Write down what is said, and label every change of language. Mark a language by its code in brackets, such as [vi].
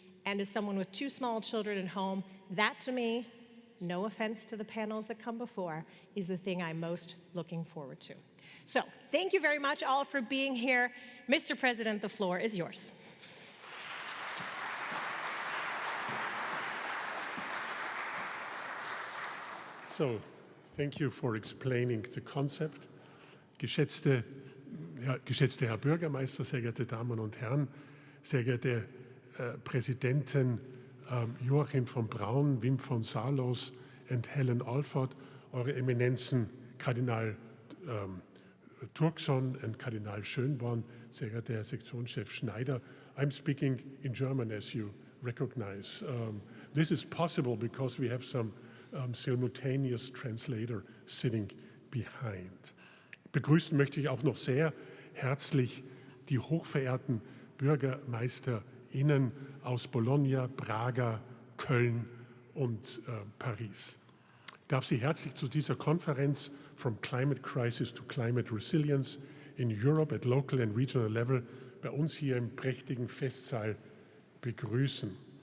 [en] And as someone with 2 small children at home, that to me, no offense to the panels that come before, is the thing I'm most looking forward to. So thank you very much all for being here. Mr. President, the floor is yours. So, thank you for explaining the concept. [de] Geschätzter Herr Bürgermeister, sehr geehrte Damen und Herren, sehr geehrte Präsidenten Joachim von Braun, Wim von Salos und Helen Alford, Eure Eminenzen Kardinal Turkson und Kardinal Schönborn, sehr geehrter Herr Sektionschef Schneider. [en] I'm speaking in German, as you recognize. This is possible because we have some simultaneous translator sitting behind. [de] Begrüßen möchte ich auch noch sehr herzlich die hochverehrten BürgermeisterInnen aus Bologna, Braga, Köln und Paris. Ich darf Sie herzlich zu dieser Konferenz [en] From Climate Crisis to Climate Resilience in Europe at Local and Regional Level [de] bei uns hier im prächtigen Festsaal begrüßen.